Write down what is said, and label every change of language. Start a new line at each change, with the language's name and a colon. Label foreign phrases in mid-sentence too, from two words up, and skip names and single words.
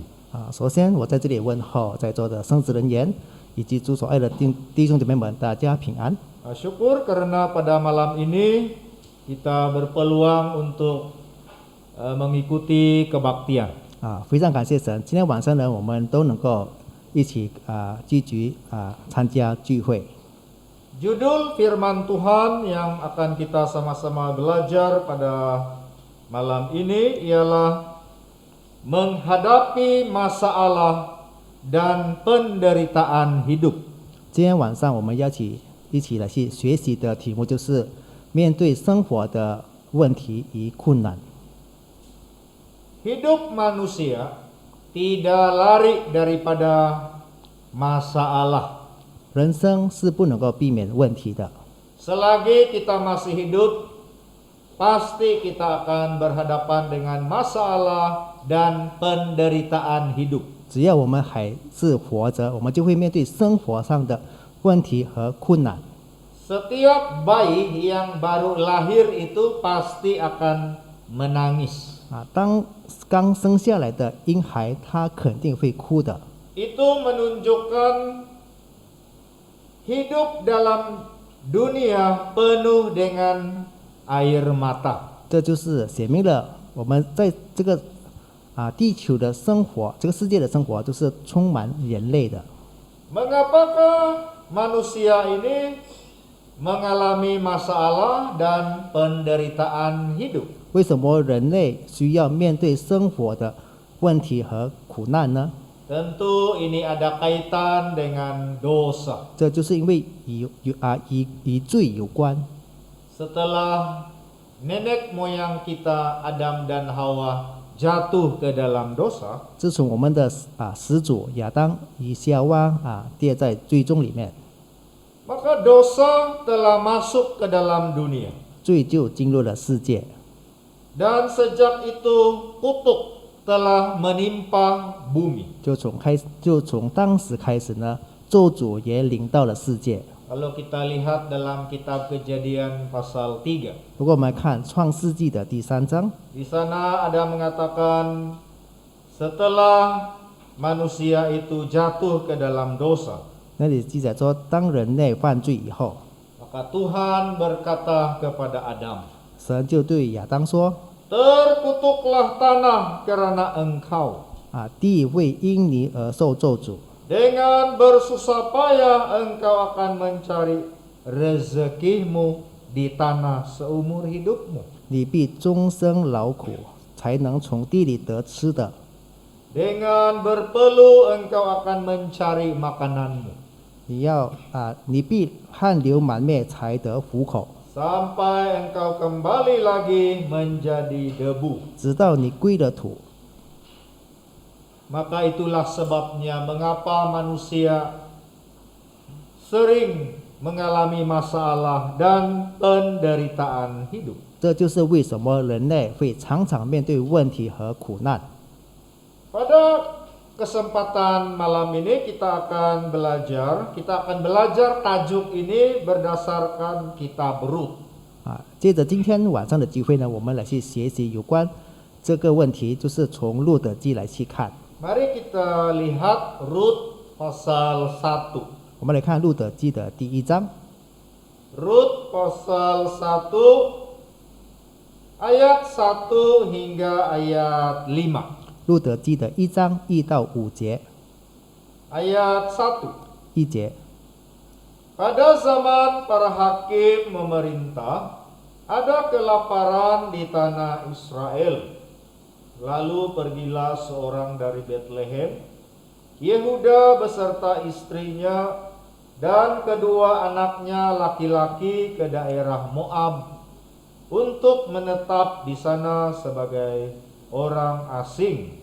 Chinese: 首先我在这里问候在座的圣职人员以及主所爱的弟兄姐妹们，大家平安。
Malay: Syukur karena pada malam ini kita berpeluang untuk mengikuti kebaktian.
Chinese: 非常感谢神，今天晚上呢，我们都能够一起聚集参加聚会。
Malay: Judul firman Tuhan yang akan kita sama-sama belajar pada malam ini ialah menghadapi masalah dan penderitaan hidup.
Chinese: 今天晚上我们一起来去学习的题目就是面对生活的问题与困难。
Malay: Hidup manusia tidak lari daripada masalah.
Chinese: 人生是不能够避免问题的。
Malay: Selagi kita masih hidup, pasti kita akan berhadapan dengan masalah dan penderitaan hidup.
Chinese: 只要我们还是活着，我们就会面对生活上的问题和困难。
Malay: Setiap bayi yang baru lahir itu pasti akan menangis.
Chinese: 当刚生下来的婴孩，他肯定会哭的。
Malay: Itu menunjukkan hidup dalam dunia penuh dengan air mata.
Chinese: 这就是显明了我们在这个地球的生活，这个世界的生活都是充满眼泪的。
Malay: Mengapakah manusia ini mengalami masalah dan penderitaan hidup?
Chinese: 为什么人类需要面对生活的问题和苦难呢？
Malay: Tentu ini ada kaitan dengan dosa.
Chinese: 这就是因为与罪有关。
Malay: Setelah nenek moyang kita Adam dan Hawa jatuh ke dalam dosa,
Chinese: 自从我们的始祖亚当与夏娃跌在罪中里面，
Malay: maka dosa telah masuk ke dalam dunia.
Chinese: 罪就进入了世界。
Malay: Dan sejak itu kutuk telah menimpa bumi.
Chinese: 就从当时开始呢，咒诅也临到了世界。
Malay: Kalau kita lihat dalam kitab Kejadian pasal 3,
Chinese: 如果我们看创世纪的第3章，
Malay: di sana ada mengatakan setelah manusia itu jatuh ke dalam dosa,
Chinese: 那里记载说，当人类犯罪以后，
Malay: maka Tuhan berkata kepada Adam,
Chinese: 神就对亚当说
Malay: terkutuklah tanah karena engkau.
Chinese: 地会因你而受咒诅，
Malay: Dengan bersusah payah engkau akan mencari rezekimu di tanah seumur hidupmu.
Chinese: 你必终生劳苦，才能从地里得吃的。
Malay: Dengan berpeluh engkau akan mencari makananmu.
Chinese: 你必汗流满面才得糊口，
Malay: Sampai engkau kembali lagi menjadi debu.
Chinese: 直到你归了土。
Malay: Maka itulah sebabnya mengapa manusia sering mengalami masalah dan penderitaan hidup.
Chinese: 这就是为什么人类会常常面对问题和苦难。
Malay: Pada kesempatan malam ini kita akan belajar tajuk ini berdasarkan kitab Rut.
Chinese: 接着今天晚上的机会呢，我们来去学习有关这个问题，就是从路德记来去看。
Malay: Mari kita lihat Rut pasal 1.
Chinese: 我们来看路德记的第1章，
Malay: Rut pasal 1 ayat 1 hingga ayat 5.
Chinese: 路德记的1章1到5节。
Malay: Ayat 1.
Chinese: 1节，
Malay: Pada zaman para hakim memerintah, ada kelaparan di tanah Israel. Lalu pergilah seorang dari Betlehem, Yehuda beserta istrinya dan kedua anaknya laki-laki ke daerah Moab untuk menetap di sana sebagai orang asing.